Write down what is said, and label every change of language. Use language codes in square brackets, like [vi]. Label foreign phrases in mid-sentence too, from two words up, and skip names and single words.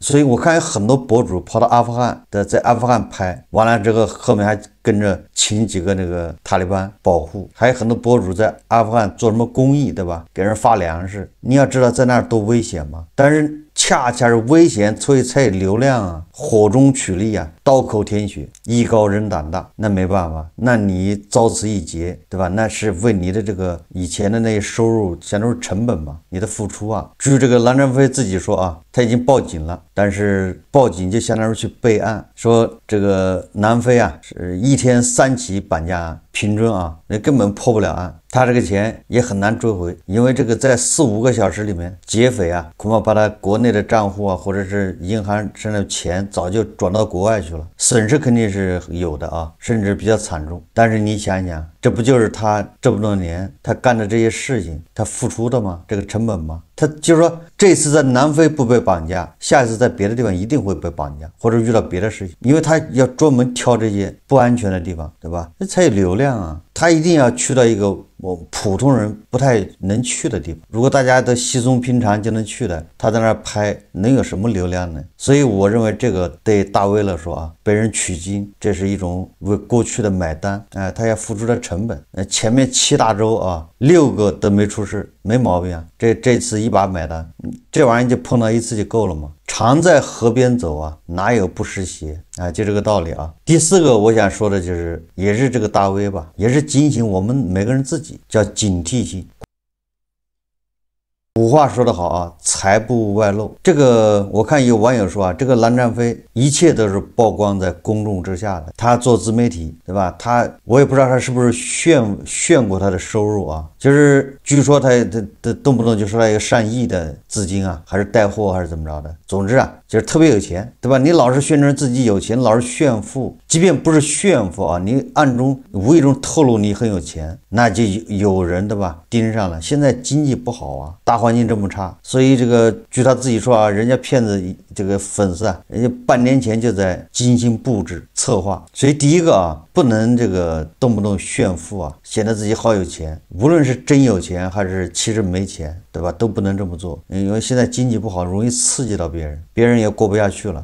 [zh] 所以我看有很多博主跑到阿富汗的，在阿富汗拍完了之後，後面還跟着請幾個那個塔利班保護，還有很多博主在阿富汗做什麼公益，对吧？給人發糧食。你要知道在那兒多危險嘛，但是恰恰是危險，所以才有流量啊，火中取栗啊，刀口舔血，艺高人膽大。那沒辦法，那你遭此一劫，對吧？那是為你的這個以前的那些收入，相當於成本嘛，你的付出啊。至於這個藍占飛自己說啊，他已經報警了，但是報警就相當於去備案，說這個南非啊是一天3起綁架案，平均啊，那根本破不了案。他這個錢也很難追回，因為這個在4、5個小時裡面，劫匪啊恐怕把他國內的賬戶啊，或者是銀行上的錢早就轉到國外去了，損失肯定是有的啊，甚至比較慘重。但是你想想，這不就是他這麼多年他幹的這些事情，他付出的嗎？這個成本嗎？他就是說，這次在南非不被綁架，下一次在別的地方一定會被綁架，或者遇到別的事情，因為他要專門挑這些不安全的地方，對吧？這才有流量啊。他一定要去到一個我普通人不太能去的地方。如果大家都稀鬆平常就能去的，他在那兒拍能有什麼流量呢？所以我認為這個對大 V 來說啊，被人取經，這是一種為過去的買單，他要付出的成本。前面7大洲啊，6個都沒出事，沒毛病啊。這次一把買單，這玩意兒就碰到一次就夠了嗎？常在河邊走啊，哪有不濕鞋啊？就這個道理啊。第4個我想說的就是，也是這個大 V 吧，也是警醒我們每個人自己，叫警惕性。古話說得好啊，財不外露。這個我看有網友說啊，這個藍占飛一切都是曝光在公眾之下的。他做自媒體，對吧？我也不知道他是不是炫過他的收入啊。就是據說他動不動就說他有上億的資金啊，還是帶貨還是怎麼着的。總之啊，就是特別有錢，對吧？你老是宣稱自己有錢，老是炫富，即便不是炫富啊，你暗中無意中透露你很有錢，那就有人，对吧？盯上了。现在經濟不好啊，大環境這麼差，所以這個據他自己說啊，人家騙子這個粉絲啊，人家半年前就在精心布置策劃。所以第一個啊，不能這個動不動炫富啊，顯得自己好有錢，無論是真有錢還是其實沒錢，對吧？都不能這麼做，因為現在經濟不好，容易刺激到別人，別人也過不下去了。